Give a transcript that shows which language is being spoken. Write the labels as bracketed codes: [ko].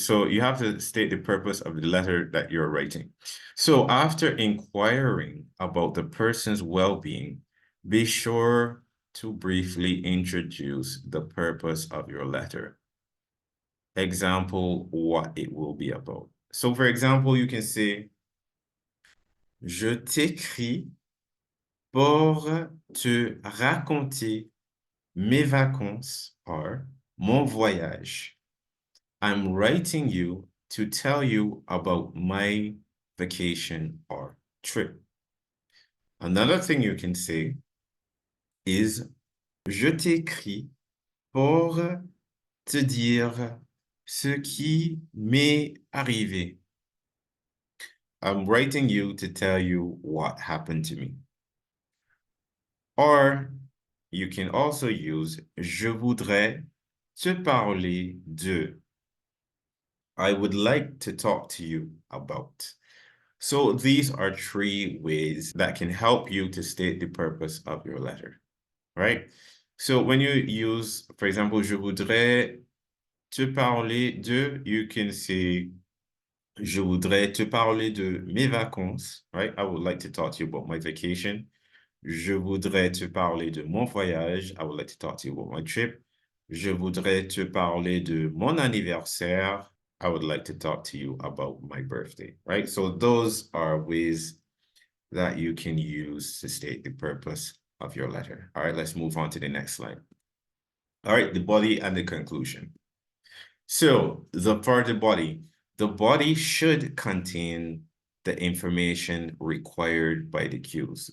[en] So you have to state the purpose of the letter that you're writing. So after inquiring about the person's well-being, Be sure to briefly introduce the purpose of your letter. Example, what it will be about. So, for example, you can say, [fr] je t'écris pour te raconter mes vacances or mon voyage. [en] I'm writing you to tell you about my vacation or trip. Another thing you can say is, [fr] je t'écris pour te dire ce qui m'est arrivé. [en] I'm writing you to tell you what happened to me. Or you can also use [fr] je voudrais te parler de. [en] I would like to talk to you about. So these are three ways that can help you to state the purpose of your letter, right? So when you use, for example, [fr] je voudrais te parler de, [en] you can say, [fr] je voudrais te parler de mes vacances, right? [en] I would like to talk to you about my vacation. [fr] Je voudrais te parler de mon voyage. [en] I would like to talk to you about my trip. [fr] Je voudrais te parler de mon anniversaire. [en] I would like to talk to you about my birthday, right? So those are ways that you can use to state the purpose of your letter. All right, let's move on to the next slide. All right, the body and the conclusion. So for the body should contain the information required by the cues.